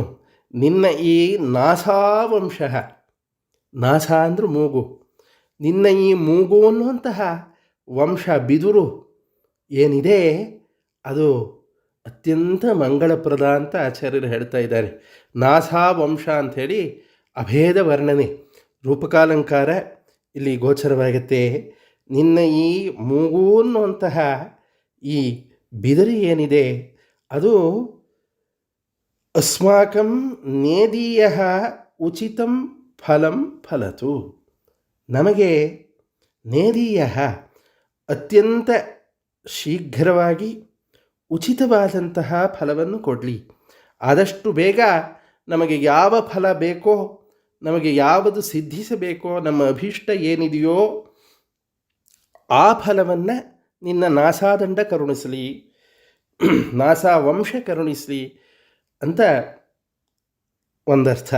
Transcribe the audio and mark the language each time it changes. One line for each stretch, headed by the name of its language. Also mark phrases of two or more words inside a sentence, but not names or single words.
Kannada: ನಿನ್ನ ಈ ನಾಸಾವಂಶ, ನಾಸ ಅಂದ್ರೆ ಮೂಗು, ನಿನ್ನ ಈ ಮೂಗು ಅನ್ನುವಂತಹ ವಂಶ, ಬಿದುರು ಏನಿದೆ ಅದು ಅತ್ಯಂತ ಮಂಗಳಪ್ರದ ಅಂತ ಆಚಾರ್ಯರು ಹೇಳ್ತಾ ಇದ್ದಾರೆ. ನಾಸಾ ವಂಶ ಅಂಥೇಳಿ ಅಭೇದ ವರ್ಣನೆ, ರೂಪಕಾಲಂಕಾರ ಇಲ್ಲಿ ಗೋಚರವಾಗುತ್ತೆ. ನಿನ್ನ ಈ ಮೂಗು ಅನ್ನುವಂತಹ ಈ ಬಿದಿರು ಏನಿದೆ ಅದು
Sanskrit: ಅಸ್ಮಾಕಂ ನೇದೀಯ ಉಚಿತಂ ಫಲಂ ಫಲತು.
Kannada: ನಮಗೆ ನೇದೀಯ ಅತ್ಯಂತ ಶೀಘ್ರವಾಗಿ ಉಚಿತವಾದಂತಹ ಫಲವನ್ನು ಕೊಡಲಿ. ಆದಷ್ಟು ಬೇಗ ನಮಗೆ ಯಾವ ಫಲ ಬೇಕೋ, ನಮಗೆ ಯಾವುದು ಸಿದ್ಧಿಸಬೇಕೋ, ನಮ್ಮ ಅಭೀಷ್ಟ ಏನಿದೆಯೋ ಆ ಫಲವನ್ನು ನಿನ್ನ ನಾಸಾದಂಡ ಕರುಣಿಸಲಿ, ನಾಸಾ ವಂಶ ಕರುಣಿಸಲಿ ಅಂತ ಒಂದರ್ಥ.